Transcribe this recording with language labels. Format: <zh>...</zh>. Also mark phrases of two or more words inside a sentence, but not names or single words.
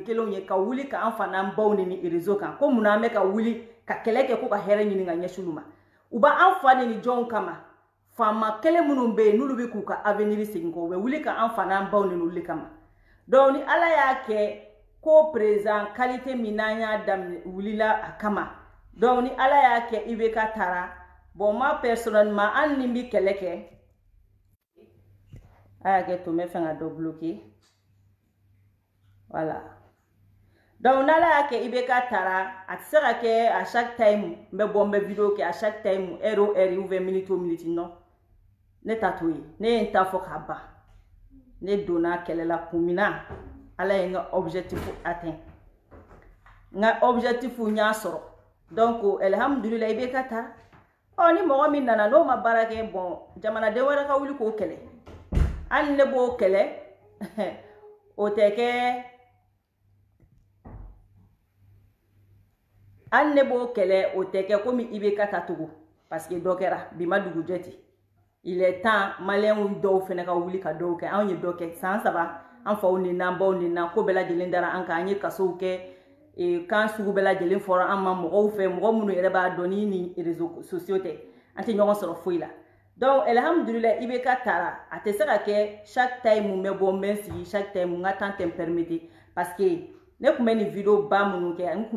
<bm>kelenw ye ka wuli k'an fana an baw neni réseau kan ko munna an bɛ ka wuli ka kɛlɛ kɛ ko ka hɛrɛ ɲini ka ɲɛsin olu ma u b'an fa neni jɔnw kama faama kelen minnu bɛ yen n'olu bɛ k'u ka avenir segin kɔ u bɛ wuli k'an fana an baw neni olu de kama donc ni ala y'a kɛ ko</bm> <fr>président qualité</fr> <bm>min n'an y'a daminɛ wulila a kama donc ni ala y'a kɛ IBK taara</bm> <fr>bon moi personnellement</fr> <bm>an ni bɛ kɛlɛ kɛ a y'a kɛ to n bɛ fɛ ka dɔ bloquer</bm> <fr>voilà donc</fr> <bm>n'ala y'a kɛ IBK taara a tɛ se ka kɛ</bm> <fr>à chaque</fr> <bm>time n bɛ bɔ n bɛ video kɛ</bm> <fr>à chaque</fr> <bm>time heure o heure</bm> <fr>ou bien minute</fr> <bm>o minute non ne ta t'o ye ne ye n ta fɔ k'a ban ne donna kɛlɛ la kun min na ala ye n ka</bm> <fr>objectif atteint</fr> <bm>n ka objectif n y'a sɔrɔ donc alhamdulillah IBK taara ni mɔgɔ min nana n'o ma baara kɛ bon jamanaden wɛrɛ ka wuli k'o kɛlɛ hali ne b'o kɛlɛ o tɛ kɛ hali ne b'o kɛlɛ o tɛ kɛ komi IBK ta togo parce que dɔ kɛra bi ma dugujɛ ten</bm> <fr>il est temps</fr> <bm>maliyɛnw dɔw fɛnɛ ka wuli ka dɔw kɛ anw ye dɔ kɛ san 3 an faw ni n'an baw ni n'an ko bɛɛ lajɛlen dara an kan an ye kasow kɛ kan sugu bɛɛ lajɛlen fɔra an ma mɔgɔw fɛ mɔgɔ minnu yɛrɛ b'a dɔn ni</bm> <fr>réseaux sociaux</fr> <bm>tɛ an tɛ ɲɔgɔn sɔrɔ foyi la donc alhamdulillah IBK taara a tɛ se ka kɛ chaque time mun bɛ bɔ n bɛ n sigi chaque time n ka temps tɛ n permettre</bm> <fr>parce que</fr> <bm>ne kun bɛ nin video ba minnu kɛ n kun</bm>